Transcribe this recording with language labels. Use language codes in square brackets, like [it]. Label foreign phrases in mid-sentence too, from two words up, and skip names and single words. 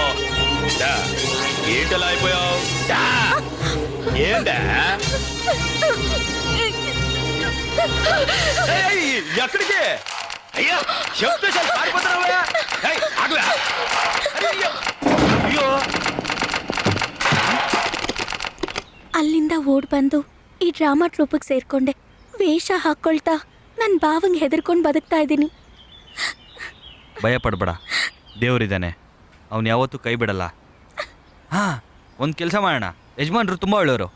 [te] ఏంటలా అయిపోయావు? ఏంటా? ఎక్కడికి? అయ్యా, చెప్తే చాలా పారిపోతున్నావా? అయ్యో, [kn] ಅಲ್ಲಿಂದ ಓಡ್ ಬಂದು ಈ [en] drama troupe [kn] ಸೇರ್ಕೊಂಡೆ. ವೇಷ ಹಾಕೊಳ್ತಾ ನನ್ನ ಭಾವಂಗೆ ಹೆದರ್ಕೊಂಡು ಬದುಕ್ತಾ ಇದ್ದೀನಿ. ಭಯ ಪಡ್ಬೇಡ, ದೇವ್ರಿದ್ದಾನೆ, ಅವನು ಯಾವತ್ತೂ ಕೈ ಬಿಡಲ್ಲ. ಹಾಂ, ಒಂದು ಕೆಲಸ ಮಾಡೋಣ. ಯಜಮಾನ್ರು ತುಂಬ ಒಳ್ಳೆಯವರು.